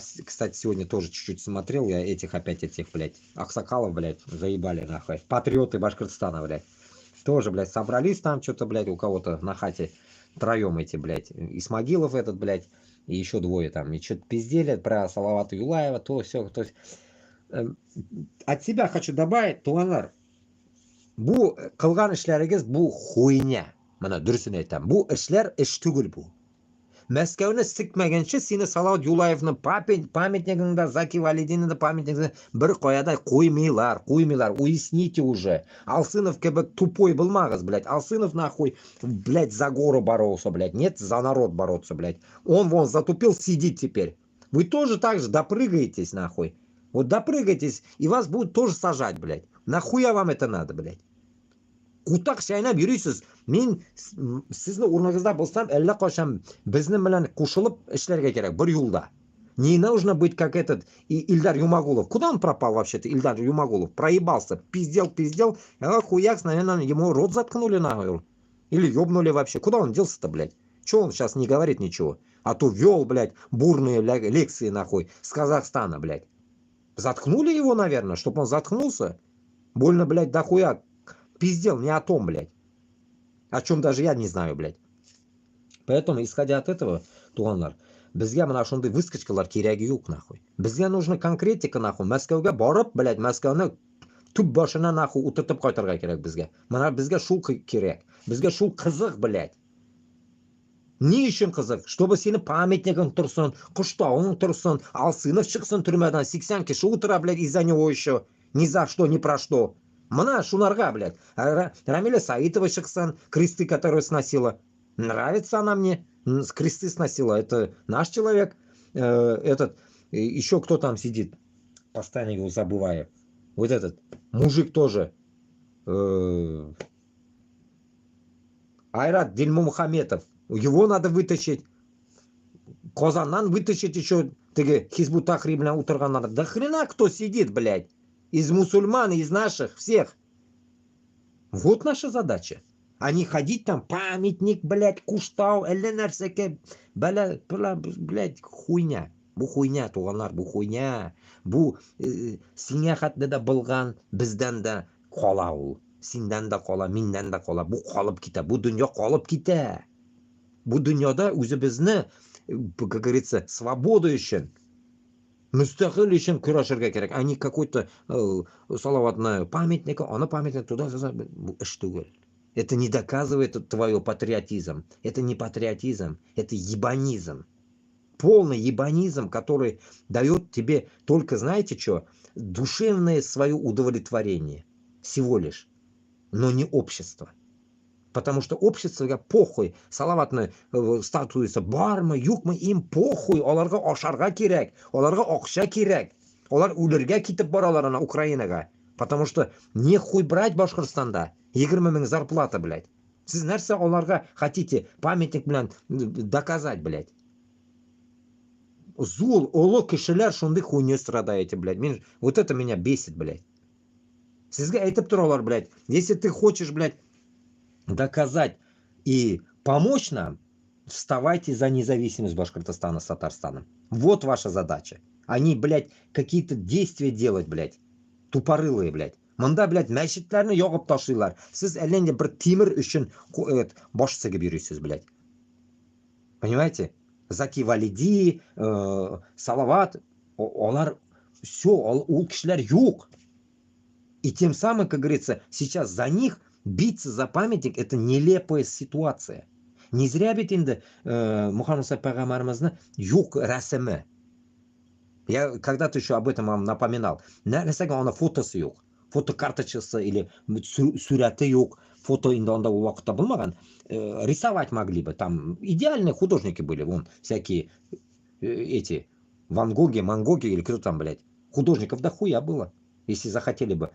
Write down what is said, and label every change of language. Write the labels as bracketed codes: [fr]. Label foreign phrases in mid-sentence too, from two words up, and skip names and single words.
[ru] Кстати, сегодня тоже чуть-чуть смотрел я этих, блядь, аксакалов, блядь, заебали, нахуй. Патриоты Башкортостана, блядь. Тоже, блядь, собрались там что-то, блядь, у кого-то на хате троем эти, блядь. Исмагилов этот, блядь, и еще двое там. И что-то пиздели про Салавата Юлаева, то все, то есть. От себя хочу добавить, [tt] Туанар, бу кылган ишләрегез бу хуйня. Мана дөресен әйтәм. Бу эшләр эш түгел бу. Мәскәүне сикмәгәнче сине Салават Юлаевның памятнигында, Заки Валидиның памятнигында бер каяда куймыйлар. [ru] Уясните уже. [tt] Алсынов кебек тупой булмагыз, [ru] блядь. Алсынов нахуй, блядь, за гору боролся, блядь. Нет, за народ бороться, блядь. Он вон затупил, сидит теперь. Вы тоже так же допрыгаетесь, нахуй. Вот допрыгайтесь, и вас будут тоже сажать, блядь. Нахуя вам это надо, блядь? [tt] Кутак шайнап йөрисез. Мин сезнең урыныңызда булсам, әллә кашан безнең белән кушылып эшләргә кирәк бер юлда. [ru] Не нужно быть как этот Ильдар Юмагулов. Куда он пропал вообще-то, Ильдар Юмагулов? Проебался, пиздел, а хуяк, наверное, ему рот заткнули нахуй. Или ёбнули вообще. Куда он делся-то, блядь? Чего он сейчас не говорит ничего? А то вел, блядь, бурные лекции, нахуй, с Казахстана, блядь. Заткнули его, наверное, чтобы он заткнулся. Больно, блядь, дохуя пиздел не о том, блядь. О чем даже я не знаю, блядь. Поэтому, исходя от этого, [tt] Туганлар, безгә менә шундый выскочкалар кирәге юк, нахуй. Безгә [ru] нужна конкретика, нахуй. [tt] Мәскәүгә барып, блядь, Мәскәүне төп башына, нахуй, утыртып кайтырга кирәк безгә. Менә безгә шул кирәк. Безгә шул кызык, блядь. Ни өчен кызык? Чтобы сине памятнигың турсын, кыштауың турсын, Алсынов чыксын төрмәдән, 80 кеше утыра, [ru] блядь, из-за него еще. Ни за что, ни про что. [tt] Мына шунарга, блядь. Рамиля Саитова шиксан, [ru] кресты, которые сносила. Нравится она мне. С кресты сносила. Это наш человек. Еще кто там сидит? Постоянно его забываю. Вот этот мужик тоже. Айрат Дильмухаметов. Его надо вытащить. Козаннан вытащить еще. [tt] Хизбут Тахрир белән утырганнар. [ru] Да хрена кто сидит, блядь. Из мусульман, из наших, всех. Вот наша задача. А не ходить там, памятник, блядь, [tt] куштау, әллә нәрсәкә, [ru] блядь, хуйня. [tt] Бу хуйня, туганнар, бу хуйня. Бу сиңа хәтле дә булган, бездән дә кала ул. Синдән дә кала, миндән дә кала. Бу калып китә. Бу дөнья калып китә. Бу дөньяда үзебезне, [ru] как говорится, [tt] свобода өчен, мустақил өчен көрәшергә кирәк. [ru] А не какой-то салаватный памятник, аны памятник туда [tt] бу эш түгел. [ru] Это не доказывает твой патриотизм. Это не патриотизм, это ебанизм. Полный ебанизм, который дает тебе только, знаете что, душевное свое удовлетворение. Всего лишь. Но не общество. Потому что общество похуй. [tt] Салаватны статуясы бармы, юкмы, [ru] им похуй. [tt] Оларга ашарга кирәк. Оларга акча кирәк. Олар үләргә китеп баралар ана Украинага. [ru] Потому что не хуй брать Башкортстанда. [tt] 20 000 зарплата, блядь. Сіз нәрсә оларга [ru] хотите памятник [tt] белән доказать, блядь. Зул, олы кешеләр шундый [ru] хуйня страдаете, блядь. Вот это меня бесит, блядь. [tt] Сезгә әйтеп торалар, [ru] блядь. Если ты хочешь, блядь, доказать и помочь нам, вставайте за независимость Башкортостана с Татарстаном. Вот ваша задача. Они, блядь, какие-то действия делать, блядь. Тупорылые, блядь. Мында, блядь, [tt] мәчетләрне ягып ташлыйлар. Сез әллә бер тимер өчен баш сыгып йөрисез, блядь. [ru] Понимаете? [tt] Заки Валиди, Салават, олар все, ул кешеләр юк. [ru] И тем самым, как говорится, сейчас за них биться за памятник — это нелепая ситуация. Не зря [tt] бит инде Мухаммад пайгамбарыбызны юк рәсеме. [ru] Я когда-то еще об этом вам напоминал. [tt] Нәрсәгә аны фотосы юк. Фотокарточкасы или сурәте юк. Фото инде анда ул вакытта булмаган. [ru] Рисовать могли бы. Там идеальные художники были. Вон всякие эти Ван Гоги, Мангоги или кто там, блядь. Художников дохуя было. Если захотели бы.